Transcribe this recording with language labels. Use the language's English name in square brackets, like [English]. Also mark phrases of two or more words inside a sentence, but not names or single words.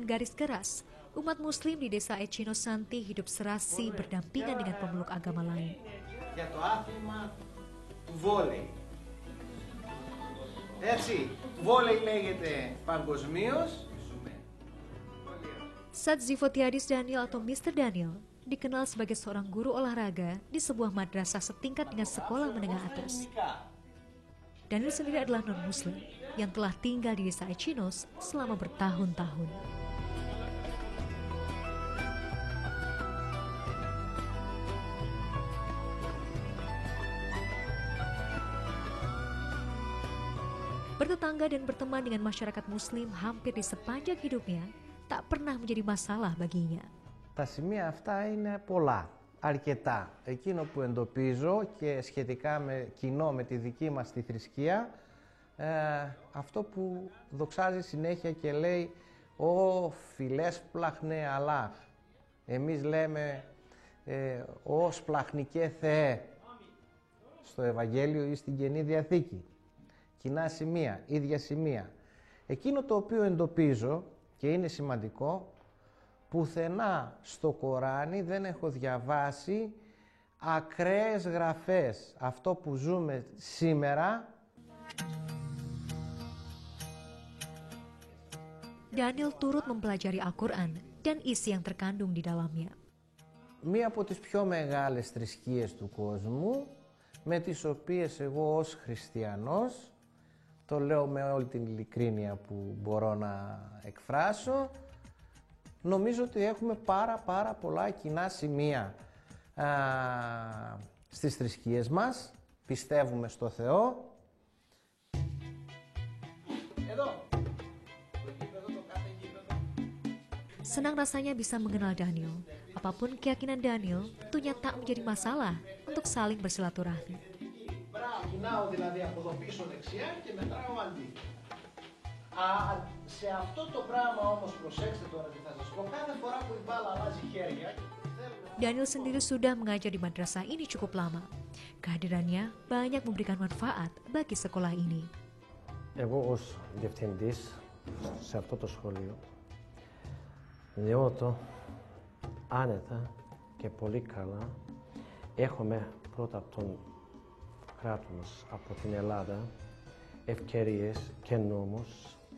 [Indonesian] garis keras, umat muslim di desa Ecino Santi hidup serasi berdampingan dengan pemeluk agama lain. [Greek] Για το άθλημα του βόλεϊ. Έτσι, βόλεϊ λέγεται παγκοσμίως. [Indonesian] Sad Zivotiadis Daniel atau Mr. Daniel dikenal sebagai seorang guru olahraga di sebuah madrasah setingkat dengan sekolah menengah atas. Daniel sendiri adalah non-muslim yang telah tinggal di desa Ecinos selama bertahun-tahun. Bertetangga dan berteman dengan masyarakat muslim hampir di sepanjang hidupnya tak pernah menjadi masalah baginya. [Greek] Τα σημεία αυτά είναι πολλά, αρκετά. Εκείνο που εντοπίζω και σχετικά με κοινό με τη δική μας τη θρησκεία, αυτό που δοξάζει συνέχεια και λέει «Ω φιλές πλαχνέ Αλλάχ». Εμείς λέμε «Ω σπλαχνικέ Θεέ» στο Ευαγγέλιο ή στην Καινή Διαθήκη. Κοινά σημεία, ίδια σημεία. Εκείνο το οποίο εντοπίζω και είναι σημαντικό, πουθενά στο Κοράνι δεν έχω διαβάσει ακραίες γραφές. Αυτό που ζούμε σήμερα. [Indonesian] Daniel turut mempelajari Al-Quran dan isi yang terkandung di dalamnya. [Greek] Μία από τις πιο μεγάλες θρησκείες του κόσμου, με τις οποίες εγώ ως χριστιανός, το λέω με όλη την ειλικρίνεια που μπορώ να εκφράσω, νομίζω ότι έχουμε πάρα πολλά κοινά σημεία στις θρησκείες μας, πιστεύουμε στο Θεό. [Indonesian] Senang rasanya bisa mengenal Daniel. Apapun keyakinan Daniel, tentunya tak menjadi masalah untuk saling bersilaturahmi. [Greek] Κοινάω δηλαδή από εδώ πίσω δεξιά και μετράω αντίθετα. Σε αυτό το πράγμα όμως προσέξτε τώρα τι θα σας πω, κάθε φορά που η μπάλα αλλάζει χέρια. [Indonesian] Daniel sendiri sudah mengajar di madrasah ini cukup lama. Kehadirannya banyak memberikan manfaat bagi sekolah ini. [Greek] Εγώ ως διευθυντής σε αυτό το σχολείο νιώθω άνετα και πολύ καλά. Έχουμε πρώτα από τον κράτος μας, από την Ελλάδα, ευκαιρίες και νόμους.